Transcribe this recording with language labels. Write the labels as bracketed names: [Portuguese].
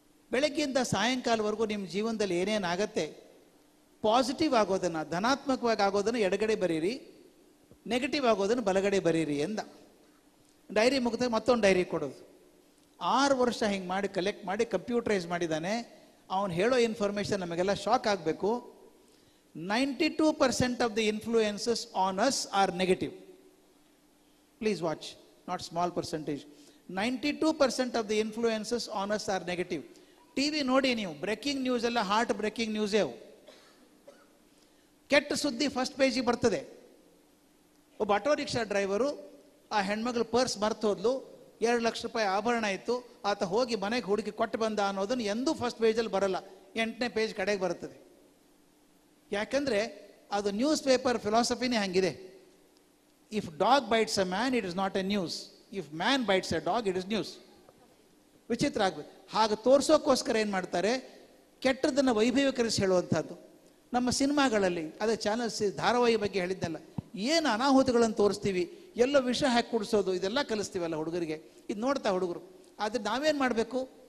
[Kannada] ಬೆಳಗ್ಗೆಯಿಂದ ಸಾಯಂಕಾಲವರೆಗೂ ನಿಮ್ಮ ಜೀವನದಲ್ಲಿ ಏನೇನಾಗತ್ತೆ, ಪಾಸಿಟಿವ್ ಆಗೋದನ್ನು, ಧನಾತ್ಮಕವಾಗಿ ಆಗೋದನ್ನು ಎಡಗಡೆ ಬರೀರಿ, ನೆಗೆಟಿವ್ ಆಗೋದನ್ನು ಬಲಗಡೆ ಬರೀರಿ ಎಂದ. ಡೈರಿ ಮುಗಿದಾಗ ಮತ್ತೊಂದು ಡೈರಿ ಕೊಡೋದು. 6 ವರ್ಷ ಹಿಂಗೆ ಮಾಡಿ ಕಲೆಕ್ಟ್ ಮಾಡಿ ಕಂಪ್ಯೂಟರೈಸ್ ಮಾಡಿದ್ದಾನೆ. ಅವನು ಹೇಳೋ ಇನ್ಫಾರ್ಮೇಷನ್ ನಮಗೆಲ್ಲ ಶಾಕ್ ಆಗಬೇಕು. [English] 92% of the influences on us are negative. Please watch, not small percentage. 92% of the influences on us are negative. [Kannada] TV ನೋಡಿ ನೀವು, ಬ್ರೇಕಿಂಗ್ ನ್ಯೂಸ್ ಎಲ್ಲ ಹಾರ್ಟ್ ಬ್ರೇಕಿಂಗ್ ನ್ಯೂಸೇ ಅವು. ಕೆಟ್ಟ ಸುದ್ದಿ ಫಸ್ಟ್ ಪೇಜಿಗೆ ಬರ್ತದೆ. ಒಬ್ಬ ಆಟೋ ರಿಕ್ಷಾ ಡ್ರೈವರು, ಆ ಹೆಣ್ಮಗಳು ಪರ್ಸ್ ಮರ್ತು ಹೋದ್ಲು, 2 ಲಕ್ಷ ರೂಪಾಯಿ ಆಭರಣ ಇತ್ತು, ಆತ ಹೋಗಿ ಮನೆಗೆ ಹುಡುಕಿ ಕೊಟ್ಟು ಬಂದ ಅನ್ನೋದನ್ನು ಎಂದೂ ಫಸ್ಟ್ ಪೇಜಲ್ಲಿ ಬರಲ್ಲ, 8ನೇ ಪೇಜ್ ಕಡೆಗೆ ಬರ್ತದೆ. ಯಾಕಂದರೆ ಅದು ನ್ಯೂಸ್ ಪೇಪರ್ ಫಿಲಾಸಫಿನೇ ಹಂಗಿದೆ. [English] If dog bites a man, it is not a news. If man bites a dog, it is news. [Kannada] ವಿಚಿತ್ರ ಆಗ್ಬೇಕು. ಹಾಗೆ ತೋರಿಸೋಕ್ಕೋಸ್ಕರ ಏನು ಮಾಡ್ತಾರೆ, ಕೆಟ್ಟದನ್ನು ವೈಭವೀಕರಿಸಿ ಹೇಳುವಂಥದ್ದು. ನಮ್ಮ ಸಿನಿಮಾಗಳಲ್ಲಿ, ಅದೇ ಚಾನಲ್ಸ್ ಧಾರಾವಾಹಿ ಬಗ್ಗೆ ಹೇಳಿದ್ದಲ್ಲ, ಏನು ಅನಾಹುತಗಳನ್ನು ತೋರಿಸ್ತೀವಿ, ಎಲ್ಲೋ ವಿಷ ಹಾಕಿ ಕುಡಿಸೋದು, ಇದೆಲ್ಲ ಕಲಿಸ್ತೀವಲ್ಲ ಹುಡುಗರಿಗೆ. ಇದು ನೋಡ್ತಾ ಹುಡುಗರು. ಆದರೆ ನಾವೇನು ಮಾಡಬೇಕು?